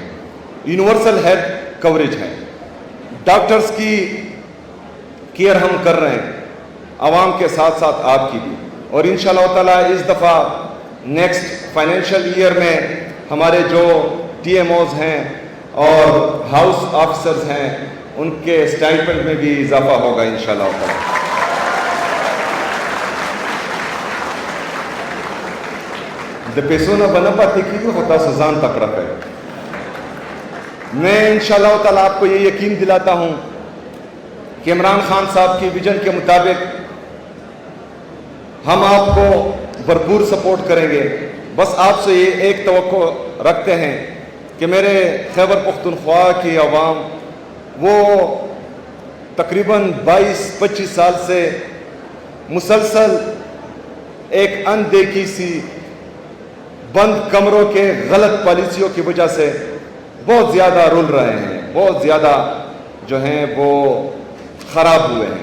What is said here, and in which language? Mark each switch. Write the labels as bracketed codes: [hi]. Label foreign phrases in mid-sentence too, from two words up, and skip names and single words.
[en] universal health coverage [ur] ہے، ڈاکٹرز کی کیئر ہم کر رہے ہیں، عوام کے ساتھ ساتھ آپ کی بھی، اور انشاءاللہ تعالیٰ اس دفعہ [en] next financial year [ur] میں ہمارے جو ٹی ایم اوز ہیں اور [en] house officers [ur] ہیں ان کے اسٹائپنڈ میں بھی اضافہ ہوگا انشاءاللہ تعالیٰ۔ [ps] د پیسو نه به نه پاتې کېږي، خو تاسو ځان تکړه کړئ. [ur] میں انشاءاللہ تعالیٰ آپ کو یہ یقین دلاتا ہوں کہ عمران خان صاحب کی ویژن کے مطابق ہم آپ کو بھرپور سپورٹ کریں گے. بس آپ سے یہ ایک توقع رکھتے ہیں کہ میرے خیبر پختونخوا کی عوام وہ تقریباً 22-25 سال سے مسلسل ایک اندیکھی سی بند کمروں کے غلط پالیسیوں کی وجہ سے بہت زیادہ رول رہے ہیں، بہت زیادہ جو ہیں وہ خراب ہوئے ہیں.